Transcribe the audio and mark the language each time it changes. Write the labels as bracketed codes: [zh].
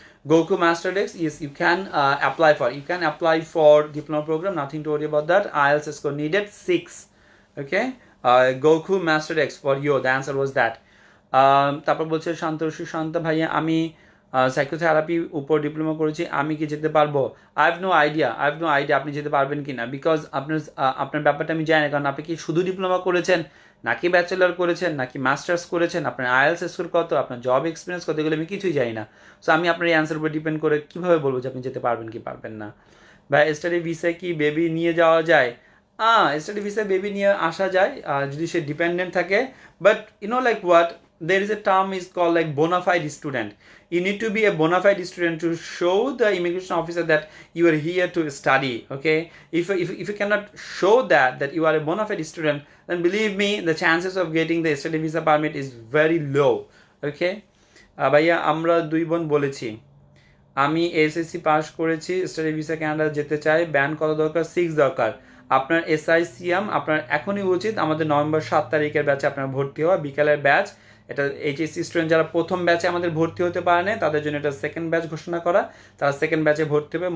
[en] Goku Masterdex, yes, you can apply for diploma program, nothing to worry about that. IELTS score needed 6. Okay, Goku Masterdex for you, the answer was that. [bn] তারপর বলছে শান্ত ভাইয়া, আমি psychotherapy উপর diploma করেছি, আমি কি যেতে পারবো? [en] I have no idea [bn] আপনি যেতে পারবেন কি না, বিকজ আপনার ব্যাপারটা আমি জানি না, কারণ আপনি কি শুধু ডিপ্লোমা করেছেন, নাকি ব্যাচেলার করেছেন, নাকি মাস্টার্স করেছেন, আপনার আইএলটিএস স্কোর কত, আপনার জব এক্সপিরিয়েন্স কত, এগুলো আমি কিছুই জানি না। সো আমি আপনার এই অ্যান্সার উপর ডিপেন্ড করে কীভাবে বলবো যে আপনি যেতে পারবেন কি পারবেন না। বা স্টাডি ভিসায় কি বেবি নিয়ে যাওয়া যায়? স্টাডি ভিসায় বেবি নিয়ে আসা যায় যদি সে ডিপেন্ডেন্ট থাকে, [en] But like what, there is a term is called like bona fide student. You need to be a bona fide student to show the immigration officer that you are here to study. Okay, if you cannot show that you are a bona fide student, then believe me, the chances of getting the study visa permit is very low. [bn] Okay, ভাইয়া আমরা 2 বোন বলেছি, আমি SSC pass করেছি, study visa Canada যেতে চাই, ban কত দরকার? 6 দরকার। আপনার এসআইসিএম আপনার এখনই উচিত, আমাদের নভেম্বর 7 তারিখের ব্যাচে আপনার ভর্তি হওয়া, বিকালের ব্যাচ। এটা এইচএসসি স্টুডেন্ট যারা প্রথম ব্যাচে আমাদের ভর্তি হতে পারে না, তাদের জন্য এটা সেকেন্ড ব্যাচ ঘোষণা করা, তারা সেকেন্ড ব্যাচে ভর্তি হবে।